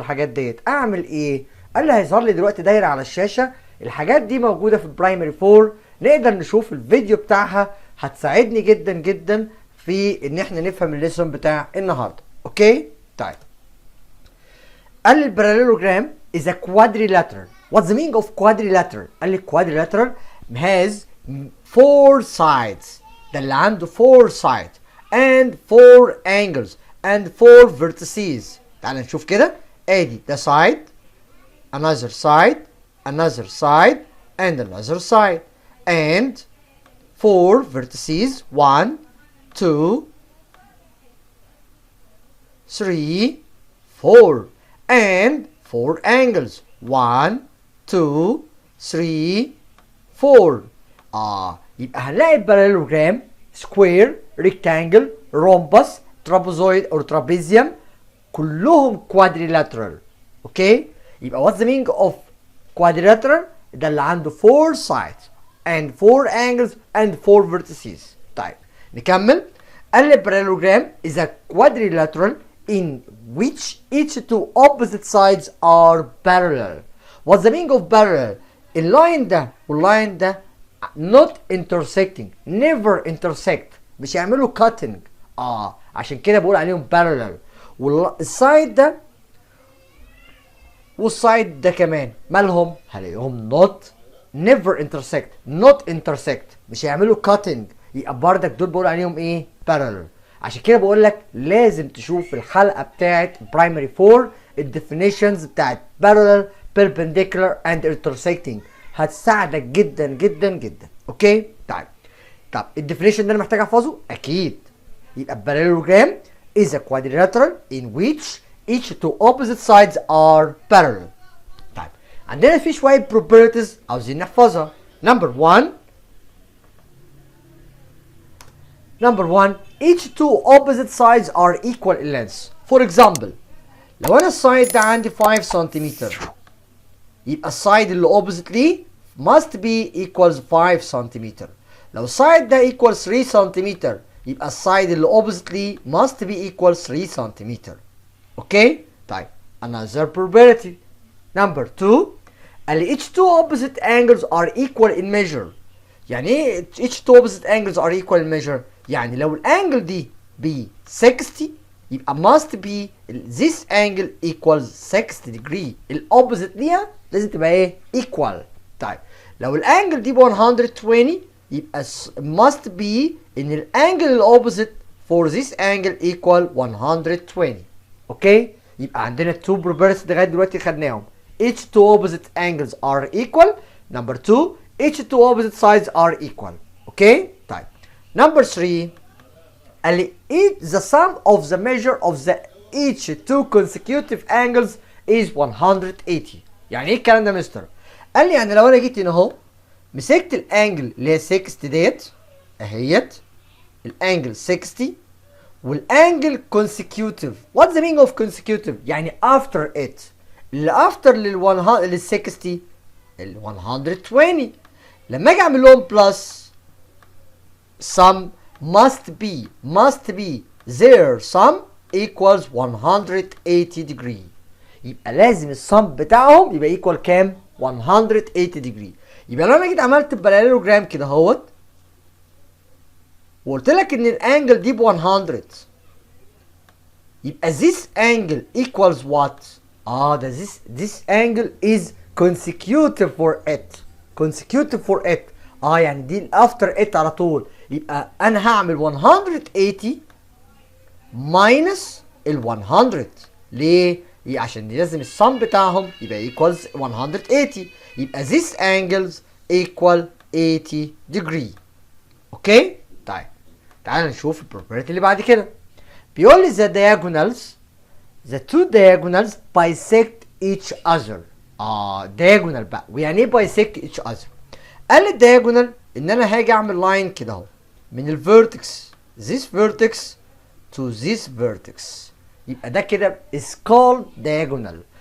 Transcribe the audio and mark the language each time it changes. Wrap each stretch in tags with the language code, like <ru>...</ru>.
<ar>الحاجات ديت اعمل ايه؟ قال لي هيظهر لي دلوقتي دايره على الشاشه. الحاجات دي موجوده في البرايمري 4، نقدر نشوف الفيديو بتاعها، هتساعدني جدا جدا في ان احنا نفهم الليسون بتاع النهارده. اوكي طيب، قال لي الباراليلوجرام</ar> <en>is a quadrilateral. What's the meaning of quadrilateral؟</en> <ar>قال لي</ar> <en>quadrilateral has four sides.</en> <ar>ده اللي عنده</ar> <en>four sides and four angles and four vertices.</en> <ar>تعال نشوف كده. ادي ده</ar> <en>side, another side, another side and another side and four vertices. 1 2 3 4 and four angles. 1 2 3 4.</en> <ar>يبقى هنلاقي الباراليلوجرام سكوير، ريكتانجل، رومبس، ترابوزويد او ترابيزيوم كلهم كوادريلاترال. اوكي يبقى</ar> <en>what's the meaning of quadrilateral؟</en> <ar>ده اللي عنده</ar> <en>4 sides and 4 angles and 4 vertices.</en> <ar>طيب نكمل. قال لي</ar> <en>parallelogram is a quadrilateral in which each two opposite sides are parallel. What's the meaning of parallel؟</en> <ar>اللاين ده واللاين ده</ar> <en>not intersecting, never intersect،</en> <ar>مش يعملوا</ar> <en>cutting.</en> <ar>عشان كده بقول عليهم parallel. والسايد ده والسايد ده كمان مالهم؟ هلاقيهم</ar> <en>not never intersect, not intersect،</en> <ar>مش هيعملوا cutting. يبقى بردك دول بقول عليهم ايه؟ parallel. عشان كده بقول لك لازم تشوف الحلقه بتاعت برايمري 4 الديفينيشنز بتاعت</ar> <en>parallel, perpendicular and intersecting،</en> <ar>هتساعدك جدا جدا جدا. اوكي طب الديفينيشن ده انا محتاج احفظه اكيد. يبقى</ar> <en>parallelogram is a quadrilateral in which each two opposite sides are parallel.</en> <ar>طيب عندنا في شويه properties عاوزين نحفظها.</ar> <en>number one, each two opposite sides are equal in length. For example</en> <ar>لو انا السايد ده عندي 5 سنتيمتر يبقى السايد اللي opposite ليه</ar> <en>must be equals</en> <ar>5 سنتيمتر. لو السايد ده equals 3 سنتيمتر يبقى السايد اللي opposite ليه</ar> <en>must be equals</en> <ar>3 سنتيمتر. اوكي؟ طيب</ar> <en>another probability. Number 2</en> <ar>قال لي</ar> <en>each two opposite angles are equal in measure.</en> <ar>يعني ايه</ar> <en>each two opposite angles are equal in measure؟</en> <ar>يعني لو الانجل دي ب 60 يبقى</ar> <en>must be this angle equals 60 degree.</en> <ar>الاوبوزيت ليها لازم تبقى ايه؟ equal. طيب لو الانجل دي ب 120 يبقى</ar> <en>must be</en> <ar>ان الانجل الاوبوزيت</ar> <en>for this angle equal 120.</en> <ar>اوكي؟ يبقى عندنا two probabilities لغايه دلوقتي خدناهم.</ar> <en>Each two opposite angles are equal. Number 2 each two opposite sides are equal.</en> <ar>اوكي؟ طيب</ar> <en>number 3</en> <ar>قال لي</ar> <en>the sum of the measure of the each two consecutive angles is 180.</en> <ar>يعني ايه الكلام ده يا مستر؟ قال لي يعني لو انا جيت هنا اهو مسكت الانجل اللي هي 60 ديت اهيت الانجل 60 والانجل consecutive.</ar> <en>What's the meaning of consecutive؟ يعني after it.</en> <ar>اللي after لل 60 ال 120. لما اجي اعمل لهم بلس</ar> <en>sum must be their sum equals 180 degree.</en> <ar>يبقى لازم السم بتاعهم يبقى equal كام؟ 180 degree. يبقى لو انا جيت عملت باراليلوجرام كده اهوت وقلت لك ان الانجل دي ب 100 يبقى</ar> <en>this angle equals what؟</en> <ar>ده</ar> <en>this angle is consecutive for it. consecutive for it.</en> <ar>يعني دي after it على طول. يبقى انا هعمل 180 minus ال 100. ليه؟ عشان لازم السم بتاعهم يبقى equals 180. يبقى</ar> <en>this angles equal 80 degree.</en> <ar>اوكي؟ طيب تعال نشوف البروبرتي اللي بعد كده. بيقول لي</ar> <en>the two diagonals bisect each other. diagonal بقى.</en> <ar>ويعني ايه</ar> <en>bisect each other؟</en> <ar>قال لي الدياجونال ان انا هاجي اعمل لاين كده اهو من الفيرتكس</ar> <en>this vertex to this vertex.</en> <ar>يبقى ده كده</ar> <en>is called diagonal.</en>